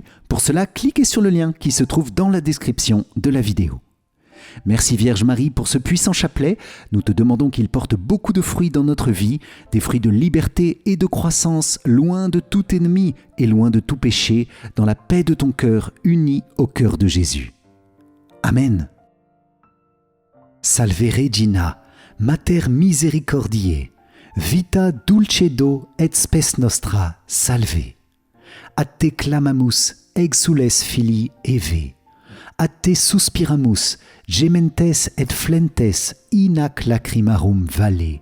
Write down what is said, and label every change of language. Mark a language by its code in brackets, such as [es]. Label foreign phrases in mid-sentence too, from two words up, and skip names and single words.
[fr] Pour cela, cliquez sur le lien qui se trouve dans la description de la vidéo. Merci Vierge Marie pour ce puissant chapelet. Nous te demandons qu'il porte beaucoup de fruits dans notre vie, des fruits de liberté et de croissance, loin de tout ennemi et loin de tout péché, dans la paix de ton cœur uni au cœur de Jésus. Amen. [la] Salve Regina, Mater Misericordiae, Vita dulcedo et spes nostra, salve. A te clamamus, exules filii Eve. A te suspiramus, gementes et flentes in ac lacrimarum vale.